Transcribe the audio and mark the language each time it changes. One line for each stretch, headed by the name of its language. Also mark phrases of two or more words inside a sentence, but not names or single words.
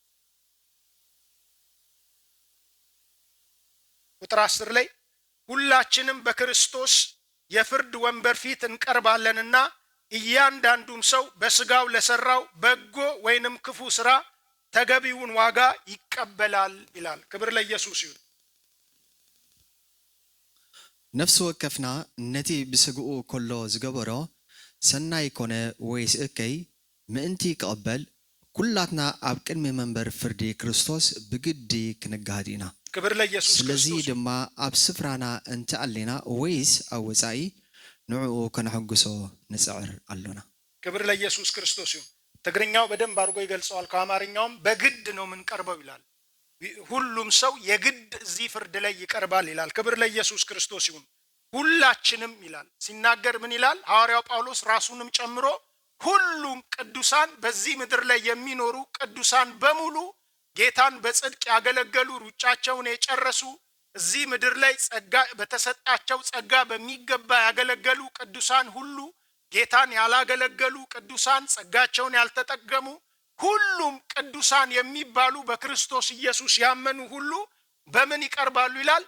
Amharic: ቁጥር 10 ላይ ሁላችንም በክርስቶስ የፍርድ ወንበር ፊት እንቀርባለንና እያንዳንዱም ሰው በስጋው ለሰራው በጎ ወይንም ክፉ ስራ ተገቢውን ዋጋ ይቀበላል ይላል። ክብር ለኢየሱስ ይሁን።
Tigrinya: ነፍሲ ወከፍና ነቲ ብስግኡ ኮሎ ዝገበሮ ሰናይ ኮነ ወይስ እከይ ምእንቲ ይቅበል ኩላትና ኣብ ቅድሚ መንበር ፍርዲ ክርስቶስ ብግዲ ክንጋሃድ ኢና።
Amharic: ክብር ለኢየሱስ።
Tigrinya: ስለዚህ ድማ ኣብ ስፍራና እንተ አለና ወይስ ኣብ ወፃኢ ንዕኡ ከነሐጉሶ ንጽዕር አሎና።
Amharic: ክብር ለኢየሱስ ክርስቶስ ይሁን። ትግርኛው በደንብ አድርጎ ይገልጸዋል። ከአማርኛውም በግድ ነው የምንቀርበው ይላል። ሁሉም ሰው የግድ እዚህ ፍርድ ላይ ይቀርባል ይላል። ክብር ለኢየሱስ ክርስቶስ ይሁን። ሁላችንም ይላል ሲናገር ምን ይላል ሐዋርያው ጳውሎስ ራሱንም ጨምሮ ሁሉም ቅዱሳን በዚህ ምድር ላይ የሚኖሩ ቅዱሳን በሙሉ ጌታን በጽድቅ ያገለገሉ ሩጫቸውን የጨረሱ እዚህ ምድር ላይ ጸጋ በተሰጣቸው ጸጋ በሚገባ ያገለገሉ ቅዱሳን ሁሉ ጌታን ያላገለገሉ ቅዱሳን ጸጋቸውን ያልተጠቀሙ ሁሉም ቅዱሳን የሚባሉ በክርስቶስ ኢየሱስ ያመኑ ሁሉ በምን ይቀርባሉ ይላል?